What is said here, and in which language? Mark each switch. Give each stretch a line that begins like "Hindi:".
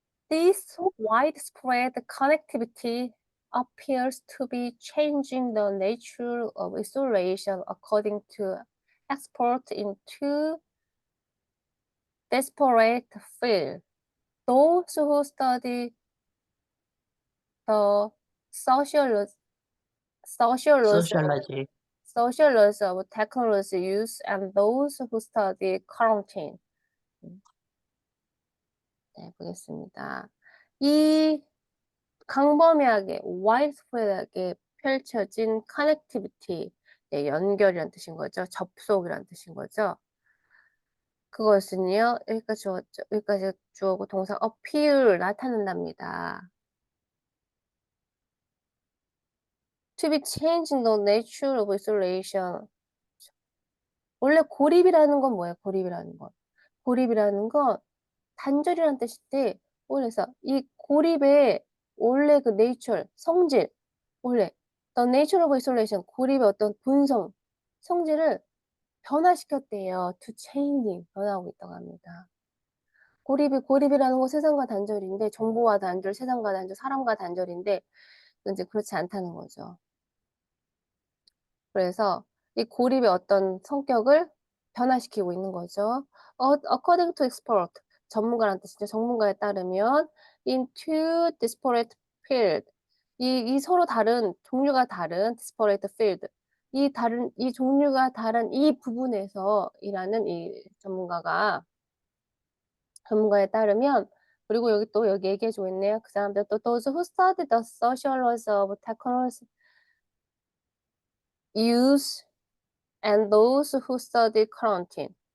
English: This widespread connectivity appears to be changing the nature of isolation according to experts into disparate fields. Those who study the sociology Sociology. of technology use and those who study quarantine.
Korean: 네, 보겠습니다. 이 광범위하게, widespread하게 펼쳐진 connectivity, 네, 연결이란 뜻인 거죠. 접속이란 뜻인 거죠. 그것은요, 여기까지 주어고 동사 appear, 나타낸답니다.
English: To be changing the nature of isolation.
Korean: 원래 고립이라는 건 뭐예요? 고립이라는 건. 고립이라는 건 단절이라는 뜻인데, 그래서 이 고립의 원래 그 nature, 성질, 원래 the nature of isolation, 고립의 어떤 본성, 성질을 변화시켰대요. To changing, 변화하고 있다고 합니다. 고립이라는 건 세상과 단절인데, 정보와 단절, 세상과 단절, 사람과 단절인데, 이제 그렇지 않다는 거죠. 그래서 이 고립의 어떤 성격을 변화시키고 있는 거죠.
English: According to expert, 전문가라는 뜻이죠.
Korean: 전문가에 따르면 into disparate field, 이 서로 다른 종류가 다른 disparate field, 이 종류가 다른 이 부분에서 일하는 이 전문가에 따르면 그리고 여기 얘기해주고 있네요.
English: 그 사람들 또 those who study the sociology of technology use and those who study quarantine.